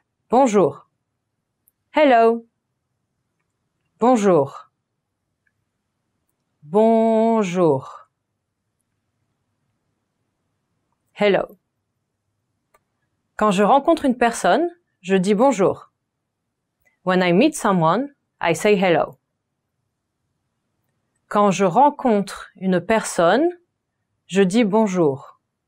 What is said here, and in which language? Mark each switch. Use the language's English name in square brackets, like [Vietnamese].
[French] Bonjour. Hello. Bonjour. Bonjour. [English] Hello. [French] Quand je rencontre une personne, je dis bonjour. [English] When I meet someone, I say hello. [French] Quand je rencontre une personne, je dis bonjour.